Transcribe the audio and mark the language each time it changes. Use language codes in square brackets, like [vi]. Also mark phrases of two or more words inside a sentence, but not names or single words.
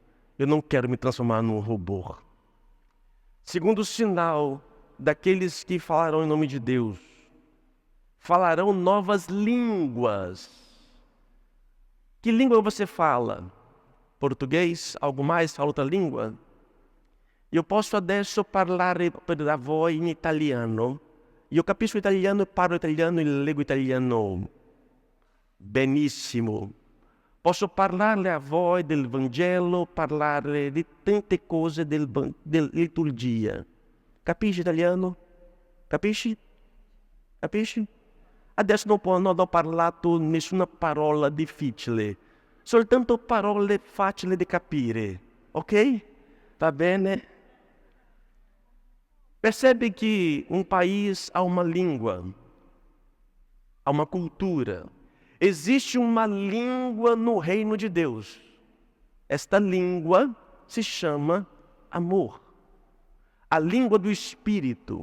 [pt] Eu não quero me transformar num robô. Segundo sinal daqueles que falarão em nome de Deus, falarão novas línguas. Que língua você fala? Português? Algo mais? Fala outra língua? [it] Io posso adesso parlare per voi in italiano. Io capisco italiano, parlo italiano e leggo italiano benissimo. Posso parlarle a voi del Vangelo, parlare di tante cose della liturgia. Capisci italiano? Capisci? Capisci? Adesso non ho parlato nessuna parola difficile, soltanto parole facili di capire, ok? Va bene? [pt] Percebe que um país há uma língua, há uma cultura. Existe uma língua no reino de Deus. Esta língua se chama amor. A língua do Espírito.